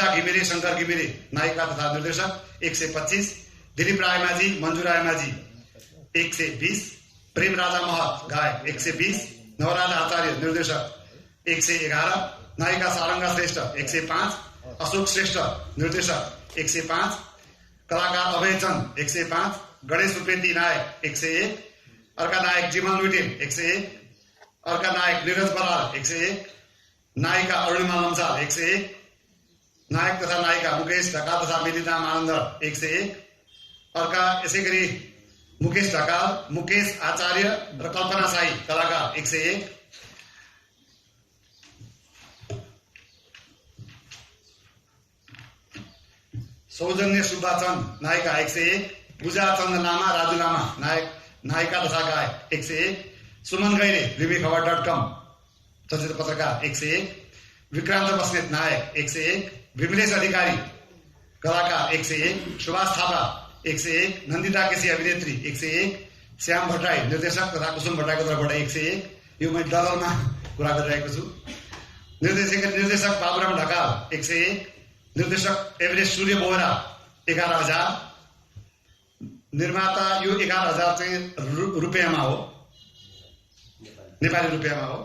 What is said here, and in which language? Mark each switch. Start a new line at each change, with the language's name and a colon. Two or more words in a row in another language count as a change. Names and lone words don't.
Nepali: घिमिरे शंकर घिमिरे नायिका तथा निर्देशक $125, दिलीप रायमाझी मञ्जु रायमाझी $120, प्रेम राजा महत गायक $120, नवराज आचार्य निर्देशक $111, नायिका सारंगा श्रेष्ठ $105, अशोक श्रेष्ठ निर्देशक $105, कलाकार अभय चन्द $105, गणेश उप्रेती नायक 101, अर्का नायक जिमल लुइटेल 101, अर्का नायक निरज बराल 101, नायिका अरुणिमा लम्साल 101, नायक तथा नायिका मुकेश ढकाल तथा मिलिना मानन्द 101, अर्का यसै गरी मुकेश ढकाल, मुकेश आचार्य र कल्पना साई कलाकार 101, सौजन्य सुब्बाचन्द नायिका 101, पूजा चन्द्र लामा राजु लामा नायिका तथा गायक 101, सुमन गैरे रिभ्युखबर.com चलचित्र पत्रकार 101, विक्रान्त बस्नेत नायक 101, विमलेश अधिकारी कलाकार 101, सुभाष थापा 101, नन्दिता केसी अभिनेत्री 101, श्याम भट्टराई निर्देशक तथा कुसुम भट्टराईको तर्फबाट 101, यो मैले डलरमा कुरा गरिरहेको छु। निर्देशक बाबुराम ढकाल 101, निर्देशक एभरेस्ट सूर्य बोहरा 11,000, निर्माता यो 11,000 चाहिँ रुपियाँमा हो, नेपाली रुपियाँमा हो।